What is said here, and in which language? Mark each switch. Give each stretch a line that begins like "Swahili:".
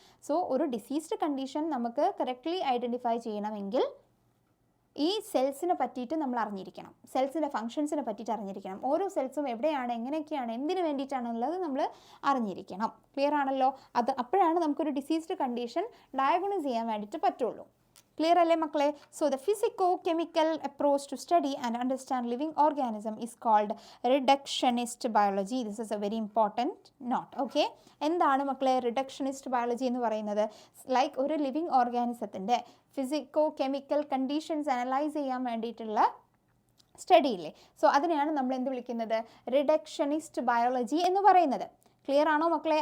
Malayalam: So ഒരു diseased condition നമുക്ക് correctly identify ചെയ്യണമെങ്കിൽ ഈ സെൽസിനെ പറ്റിയിട്ട് നമ്മൾ അറിഞ്ഞിരിക്കണം, സെൽസിൻ്റെ ഫങ്ഷൻസിനെ പറ്റിയിട്ട് അറിഞ്ഞിരിക്കണം. ഓരോ സെൽസും എവിടെയാണ്, എങ്ങനെയൊക്കെയാണ്, എന്തിനു വേണ്ടിയിട്ടാണുള്ളത് നമ്മൾ അറിഞ്ഞിരിക്കണം. ക്ലിയർ ആണല്ലോ? അപ്പോഴാണ് നമുക്കൊരു ഡിസീസ്ഡ് കണ്ടീഷൻ ഡയഗ്നോസ് ചെയ്യാൻ വേണ്ടിയിട്ട് പറ്റുള്ളൂ. Clear alle makkale?
English: So the physico-chemical approach to study and understand living organism is called reductionist biology. This is a very important note. Okay?
Malayalam: എന്താണ് മക്കളെ റിഡക്ഷനിസ്റ്റ് ബയോളജി എന്ന് പറയുന്നത്? ലൈക്ക് ഒരു living ഓർഗാനിസത്തിൻ്റെ physico chemical conditions analyse ചെയ്യാൻ വേണ്ടിയിട്ടുള്ള study ഇല്ലേ, so അതിനെയാണ് നമ്മൾ എന്ത് വിളിക്കുന്നത്? റിഡക്ഷനിസ്റ്റ് ബയോളജി എന്ന് പറയുന്നത്. ക്ലിയർ ആണോ മക്കളെ?